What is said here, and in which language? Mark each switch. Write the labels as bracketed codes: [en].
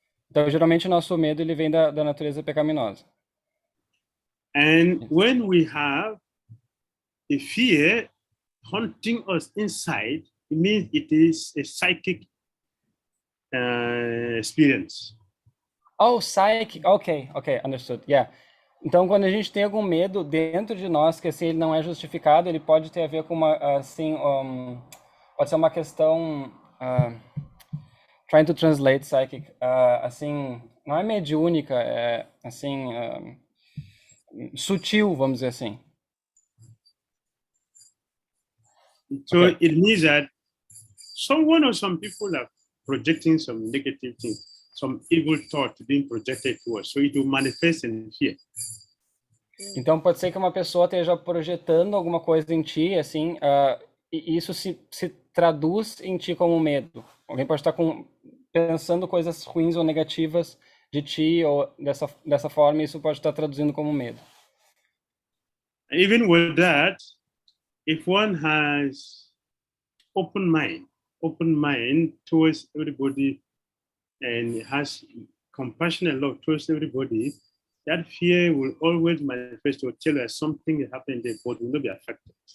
[pt] Então, geralmente, o nosso medo ele vem da natureza pecaminosa. [en] And when we have the fear haunting us inside, it means it is a psychic experience. Oh, psychic. Okay, understood. Yeah. [pt] Então, quando a gente tem algum medo dentro de nós, que assim, ele não é justificado, ele pode ter a ver com uma, assim, pode ser uma questão, [en] trying to translate psychic, [pt] assim, não é mediúnica, é, assim, sutil, vamos dizer assim. [en] So it means that someone or some people are projecting some negative things, some evil thought being projected to us, so it will manifest in fear. [pt] Então pode ser que uma pessoa esteja projetando alguma coisa em ti, assim, e isso se traduz em ti como medo. Alguém pode estar pensando coisas ruins ou negativas de ti, ou dessa forma, isso pode estar traduzindo como medo. [en] Even with that, if one has open mind towards everybody and has compassionate love towards everybody, that fear will always manifest or tell us something happened there, but will not be affected.